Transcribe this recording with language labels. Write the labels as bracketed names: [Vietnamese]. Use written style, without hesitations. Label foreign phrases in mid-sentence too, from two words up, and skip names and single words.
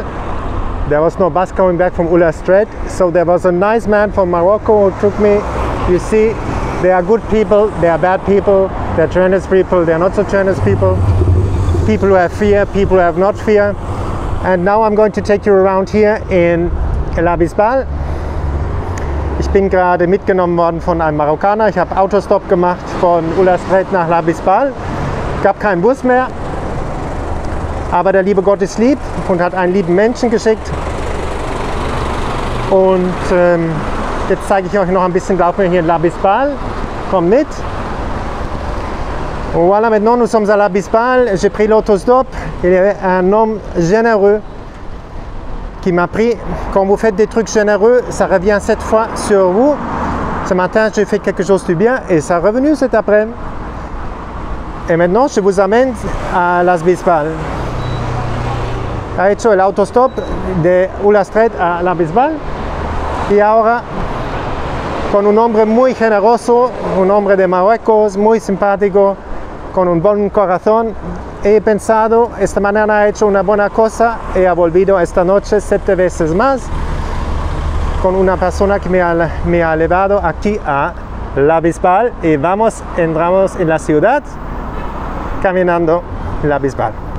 [English] There was no bus coming back from Ula Strait, so there was a nice man from Morocco who took me. You see, there are good people, there are bad people, there are tremendous people, there are not so tremendous people. People who have fear, people who have not fear. And now I'm going to take you around here in La Bisbal. [German] Ich bin gerade mitgenommen worden von einem Marokkaner. Ich habe Autostop gemacht von Ula Strait nach La Bisbal. Gab keinen Bus mehr. Aber der liebe Gott ist lieb und hat einen lieben Menschen geschickt. Und jetzt zeige ich euch noch ein bisschen, laufen wir hier in La Bisbal. Kommt mit. [French] Voilà, maintenant nous sommes à La Bisbal. J'ai pris l'autostop. Il y avait un homme généreux qui m'a pris. Quand vous faites des trucs généreux, ça revient 7 fois sur vous. Ce matin, j'ai fait quelque chose de bien et ça est revenu cet après-midi. Et maintenant, je vous amène à La Bisbal. [Spanish] Ha hecho el autostop de Ula Strait a La Bisbal y ahora con un hombre muy generoso, un hombre de Marruecos, muy simpático, con un buen corazón. He pensado, esta mañana he hecho una buena cosa y he volvido esta noche 7 veces más con una persona que me ha llevado aquí a La Bisbal y entramos en la ciudad caminando en La Bisbal.